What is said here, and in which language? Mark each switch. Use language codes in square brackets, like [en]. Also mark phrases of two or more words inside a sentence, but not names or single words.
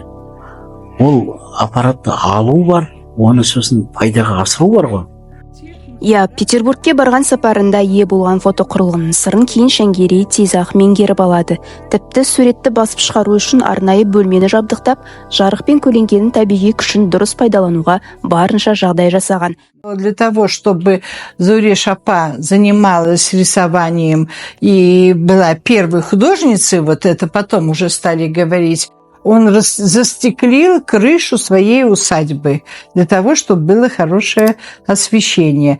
[kk] Ол аппаратты алу бар, оны сосын пайдаға асыру бар ғой. Иә, Петербургке барған сапарында ие болған фотоқұрылғының сырын кейін Шәңгере тез-ақ меңгеріп алады. Тіпті суретті басып шығару үшін арнайы бөлмені жабдықтап, жарық пен көлеңкенің табиғи күшін дұрыс пайдалануға барынша жағдай жасаған. [ru] Для того, чтобы Зуре Шапа занималась рисованием и была первой художницей, вот это потом уже стали говорить, он застеклил крышу своей усадьбы для того, чтобы было хорошее освещение.